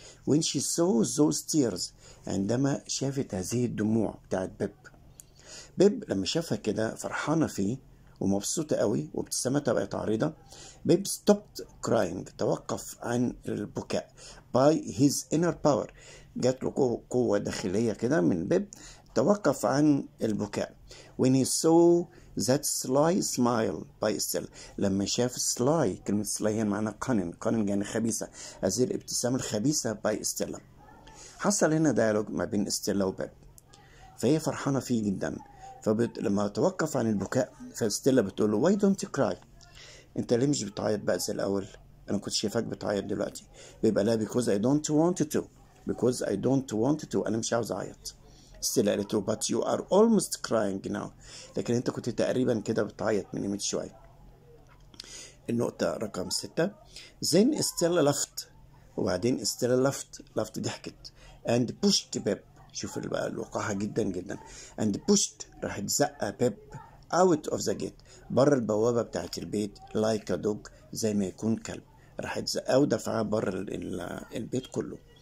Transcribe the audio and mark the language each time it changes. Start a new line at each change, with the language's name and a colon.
English: when she saw those tears،
Arabic: عندما شافت هذه الدموع بتاعت بيب. بيب لما شافها كده فرحانة فيه ومبسوطة قوي وابتسامتها بقت عريضة. بيب
English: stopped crying،
Arabic: توقف عن البكاء.
English: by his inner power،
Arabic: جات له قوة داخلية كده من بيب، توقف عن البكاء.
English: when he saw that sly smile by Stella،
Arabic: لما شاف
English: sly، كلمة sly هي معناها cunning يعني خبيثة،
Arabic: هذه الابتسامة الخبيثة
English: by Stella.
Arabic: حصل هنا ديالوج ما بين ستيلا وبيب، فهي فرحانة فيه جدا. لما توقف عن البكاء فستيلا بتقول له
English: why don't you cry،
Arabic: انت ليه مش بتعيط بقى زي الأول؟ أنا كنت شايفاك بتعيط دلوقتي. بيبقى لا
English: because I don't want to، because I don't want to،
Arabic: أنا مش عاوز أعيط. ستيلا قالت له
English: but you are almost crying now،
Arabic: لكن انت كنت تقريبا كده بتعيط من شوية. النقطة رقم 6.
English: then Stella left،
Arabic: وبعدين ستيلا لفت ضحكت
English: and pushed
Arabic: بيب، شوف بقى الوقاحة جدا جدا، and pushed راحت زقة بيب
English: out of the gate،
Arabic: بره البوابة بتاعت البيت
English: like a dog،
Arabic: زي ما يكون كلب، راحت زقة ودفعها بره البيت كله.